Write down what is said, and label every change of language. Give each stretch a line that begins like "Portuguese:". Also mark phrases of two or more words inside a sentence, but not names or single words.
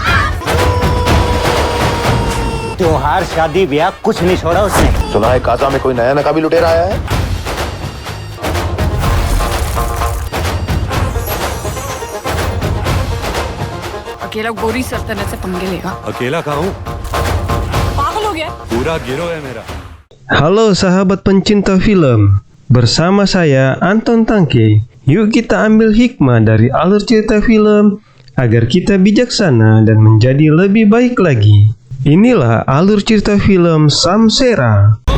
Hindi: त्योहार शादी ब्याह कुछ नहीं छोड़ा उसने। सुना है काजा में कोई नया नकाबी लुटेरा आया है। अकेला गोरी सल्तनत से पंगे लेगा। अकेला कहाँ हूँ, पागल हो गया? पूरा गिरोह है मेरा।
Indonesian: Halo sahabat pencinta film, bersama saya Anton Tangke. Yuk kita ambil hikmah dari alur cerita film agar kita bijaksana dan menjadi lebih baik lagi. Inilah alur cerita film Samsera.